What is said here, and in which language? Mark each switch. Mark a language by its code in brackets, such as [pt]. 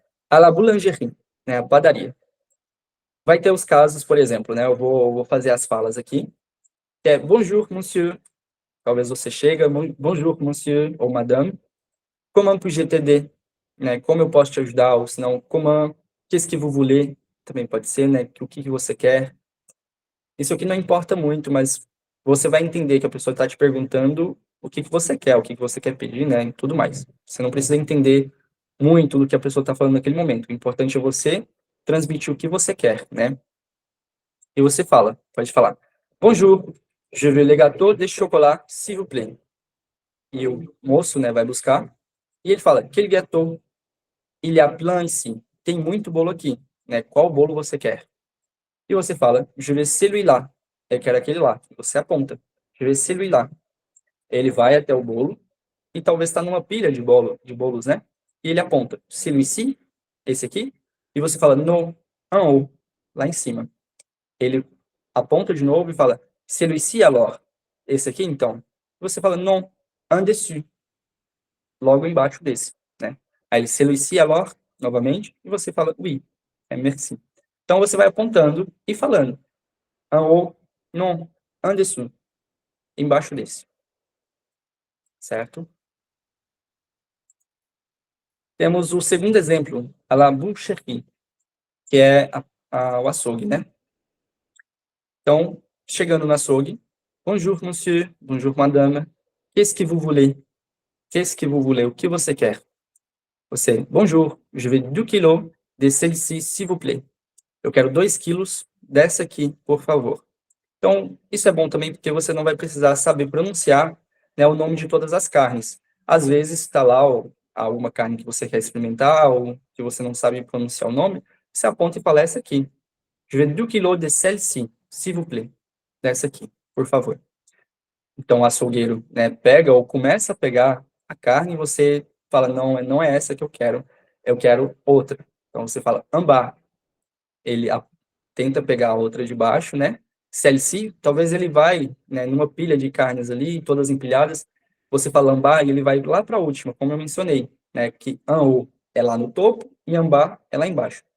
[fr] À la boulangerie, [pt] né? A padaria. Vai ter os casos, por exemplo, né? Eu vou fazer as falas aqui. Que é bonjour, monsieur. Talvez você chega, [fr] bonjour, monsieur ou madame. Comment puis-je t'aider? [pt] Né? Como eu posso te ajudar? [fr] Ou senão, comment, qu'est-ce que vous voulez? [pt] Também pode ser, né? O que você quer? Isso aqui não importa muito, mas você vai entender que a pessoa está te perguntando o que você quer, o que você quer pedir, né? E tudo mais. Você não precisa entender muito do que a pessoa está falando naquele momento. O importante é você transmitir o que você quer, né? E você pode falar. [fr] Bonjour, je veux le gâteau de chocolat, s'il vous plaît. [pt] E o moço, né, vai buscar. E ele fala, [fr] quel gâteau? Il y a plein ici. [pt] Tem muito bolo aqui, né? Qual bolo você quer? E você fala, [fr] je veux celui-là. [pt] Eu quero aquele lá. Você aponta, je veux celui-là. Ele vai até o bolo e talvez está numa pilha de bolos, né? E ele aponta, celui-ci, esse aqui, e você fala, [fr] non, en haut, [pt] lá em cima. Ele aponta de novo e fala, [fr] celui-ci alors, [pt] esse aqui então. Você fala, [fr] non, en dessous, [pt] logo embaixo desse, né? Aí ele, [fr] celui-ci alors, [pt] novamente, e você fala [fr] oui, merci. [pt] Então, você vai apontando e falando [fr] en haut, non, en dessous, [pt] embaixo desse, certo? Temos o segundo exemplo, [fr] a la boucherie, [pt] que é o açougue, né? Então, chegando no açougue, [fr] bonjour, monsieur, bonjour, madame, qu'est-ce que vous voulez? Qu'est-ce que vous voulez? [pt] O que você quer? Você, [fr] bonjour, je veux 2 kilos de celle-ci, s'il vous plaît. [pt] Eu quero 2 quilos dessa aqui, por favor. Então, isso é bom também porque você não vai precisar saber pronunciar, né, o nome de todas as carnes. Às vezes está lá alguma carne que você quer experimentar ou que você não sabe pronunciar o nome, você aponta e fala essa aqui. [fr] Je veux 2 kilos de celle-ci, s'il vous plaît. [pt] Dessa aqui, por favor. Então, o açougueiro, né, pega ou começa a pegar a carne e você fala, não é essa que eu quero outra. Então, você fala, ambar. Ele tenta pegar a outra de baixo, né? Celle-ci, talvez ele vai, né, numa pilha de carnes ali, todas empilhadas, você fala ambar e ele vai lá para a última, como eu mencionei, né, que [fr] en haut [pt] é lá no topo e ambar é lá embaixo.